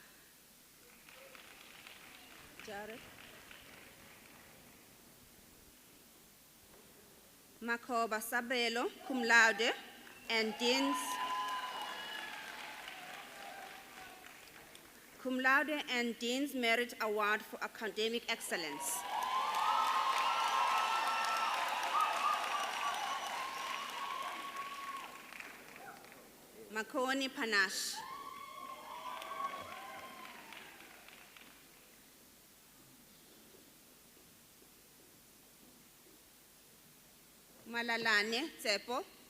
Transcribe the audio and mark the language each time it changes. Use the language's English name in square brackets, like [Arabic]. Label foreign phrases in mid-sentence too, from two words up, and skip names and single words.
[English] Jared. Makoba Sabelo, cum laude, and Dean's cum laude and Dean's Merit Award for Academic Excellence. Makoni Panache. Malalane Tsepo.